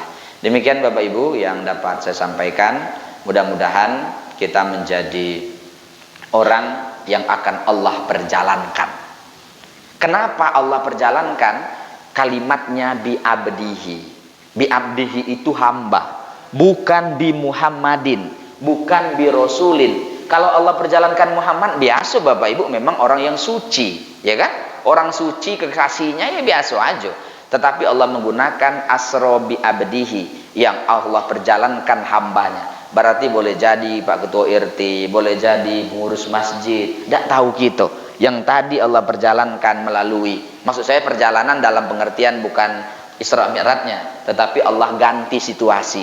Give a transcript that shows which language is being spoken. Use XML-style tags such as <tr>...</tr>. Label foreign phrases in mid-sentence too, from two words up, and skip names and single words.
<id>Demikian Bapak Ibu yang dapat saya sampaikan. Mudah-mudahan kita menjadi orang yang akan Allah perjalankan. Kenapa Allah perjalankan? Kalimatnya bi'abdihi. Bi'abdihi itu hamba, bukan</id> <ar>بمحمد,</ar> <id>bukan</id> <ar>برسول.</ar> <id>Kalau Allah perjalankan Muhammad, biasa Bapak Ibu memang orang yang suci, ya kan? Orang suci kekasihnya ya biasa aja. Tetapi Allah menggunakan</id> <ar>أسرى بعبده,</ar> <id>yang Allah perjalankan hambanya. Berarti boleh jadi Pak Ketua RT, boleh jadi pengurus masjid, tidak tahu kita. Yang tadi Allah perjalankan melalui, maksud saya perjalanan dalam pengertian bukan Isra Mi'rajnya, tetapi Allah ganti situasi.</id>